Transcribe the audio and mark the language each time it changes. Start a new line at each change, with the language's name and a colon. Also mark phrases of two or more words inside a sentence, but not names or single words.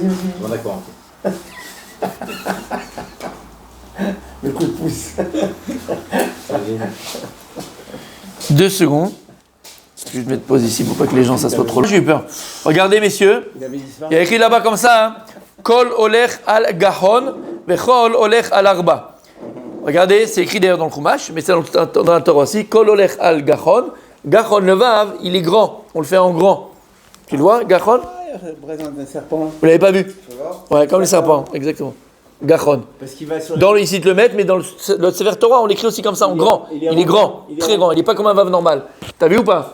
French: Bon, d'accord. Le coup de pouce. 2 secondes. Je vais te mettre pause ici pour pas que les gens s'assoient trop. J'ai eu peur. Regardez, messieurs. Il y a écrit là-bas comme ça. Hein.
Hebrew: כל הולך על גחון, וכל הולך על ארבע.
French: Regardez, c'est écrit d'ailleurs dans le Chumash, mais c'est dans la Torah aussi.
Hebrew: כל הולך על גחון.
French: Gahon, le vav, il est grand. On le fait en grand. Tu le vois, gahon? Représente un serpent. Vous l'avez pas vu? Ouais, comme les serpents, exactement. Gahon. Parce qu'il va sur Dans le, ici, te le mettre, mais dans le Sefer Torah, on l'écrit aussi comme ça, en grand. Il est grand, très grand. Il n'est pas comme un vav normal. T'as vu ou pas?